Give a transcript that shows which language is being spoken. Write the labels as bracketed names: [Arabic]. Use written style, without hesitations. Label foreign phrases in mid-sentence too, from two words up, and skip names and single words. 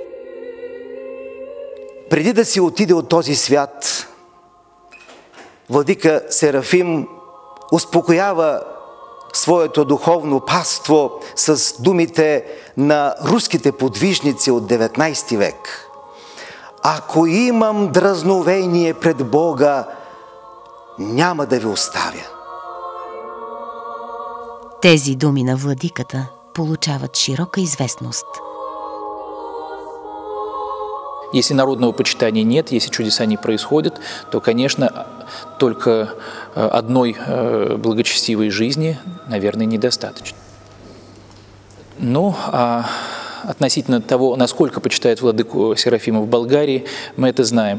[Bulgarian] Преди да си отиде от този свят, владика Серафим успокоява своето духовно паство с думите на руските подвижници от 19 век. Ако имам дразновение пред Бога, няма да ви оставя. Тези думи на владиката получават широка известност. [Russian] Если народного почитания нет, если чудеса не происходят, то, конечно, только одной благочестивой жизни, наверное, недостаточно. Ну, а относительно того, насколько почитают владыку Серафима в Болгарии, мы это знаем.